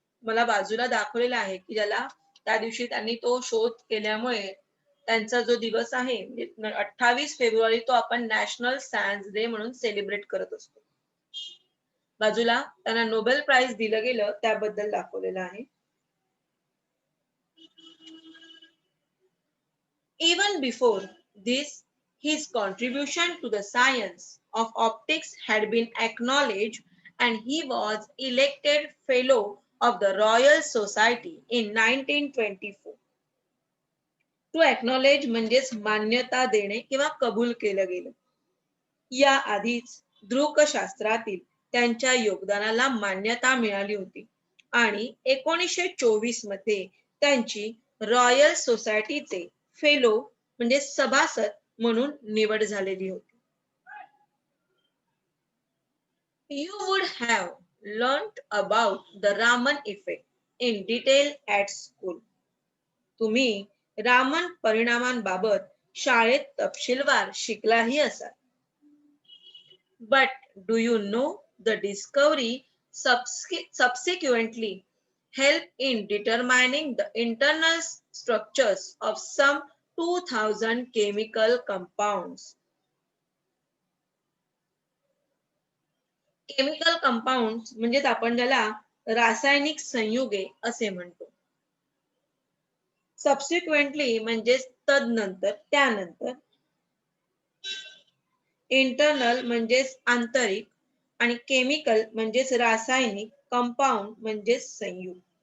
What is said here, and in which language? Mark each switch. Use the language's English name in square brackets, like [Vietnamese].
[Marathi] मला बाजूला दाखवलेला आहे की ज्याला त्या दिवशी त्यांनी तो शोध केल्यामुळे त्यांचा जो दिवस आहे 28 फेब्रुवारी तो आपण नॅशनल सायन्स डे म्हणून सेलिब्रेट करत असतो. बाजूला त्यांना नोबेल प्राइज दिलं गेलं त्याबद्दल दाखवलेलं आहे. [English] Even before this, his contribution to the science of optics had been acknowledged and he was elected fellow of the Royal Society in 1924. To acknowledge [Marathi] म्हणजेच मान्यता देणे किंवा कबूल केलं गेलं. या आधीच दृकशास्त्रातील त्यांच्या योगदानाला मान्यता मिळाली होती आणि 1924 मध्ये त्यांची रॉयल सोसायटीचे फेलो म्हणजे सभासद म्हणून निवड झालेली होती. [English] You would have learned about the Raman effect in detail at school. [Marathi] तुम्ही रामन परिणामांबाबत शाळेत तपशीलवार शिकलाही असाल. [English] But do you know the discovery subsequently helped in determining the internal structures of some 2000 chemical compounds. [Marathi] Chemical compound म्हणजे आपण ज्याला रासायनिक संयुगे असे म्हणतो. सबसिक्वेंटली म्हणजे तदनंतर त्यानंतर. इंटरनल म्हणजेच आंतरिक आणि केमिकल म्हणजेच रासायनिक, कंपाऊंड म्हणजेच संयुग.